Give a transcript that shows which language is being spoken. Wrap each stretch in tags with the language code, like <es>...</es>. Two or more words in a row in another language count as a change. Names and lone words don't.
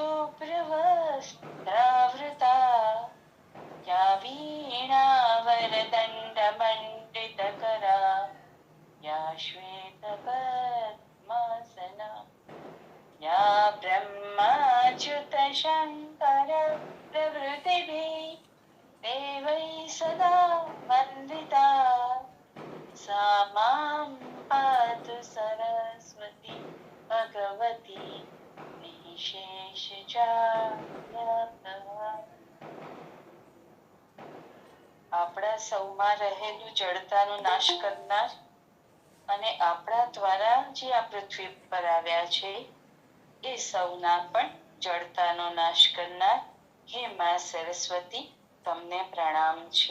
<sa>શુભ્રવસ્ત્રાવૃતા યા વીણાવરદંડમંડિતકરા યા શ્વેતપદ્માસના યા બ્રહ્માચ્યુતશંકર પ્રભૃતિભિः દેવૈः સદા વંદિતા सा मां पातु सरस्वती भगवती निःशेषजाड्यापहा.</sa> <gu>આપણા સૌમાં રહેલું જડતાનો નાશ કરનાર અને આપણા દ્વારા જે આ પૃથ્વી પર આવ્યા છે એ સૌના પણ જડતાનો નાશ કરનાર હે મા સરસ્વતી, તમને પ્રણામ છે.</gu>